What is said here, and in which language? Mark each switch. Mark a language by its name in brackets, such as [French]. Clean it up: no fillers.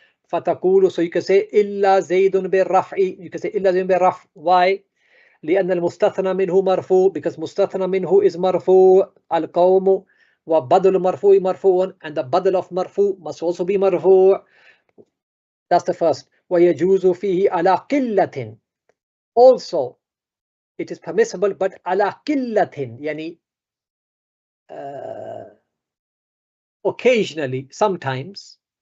[Arabic] فتقول, [English] so you can say [Arabic] إلا زيد بالرفع, [English] you can say [Arabic] إلا زيد بالرفع. [English] Why? [Arabic] لأن المستثنى منه مرفوع, because مستثنى منه is مرفوع. القوم وبدل مرفوع مرفوع, [English] and the badal of مرفوع must also be مرفوع. That's the first. [Arabic] ويجوز فيه على قلة, [English] also it is permissible, but [Arabic] على قلة, يعني [English] occasionally, sometimes.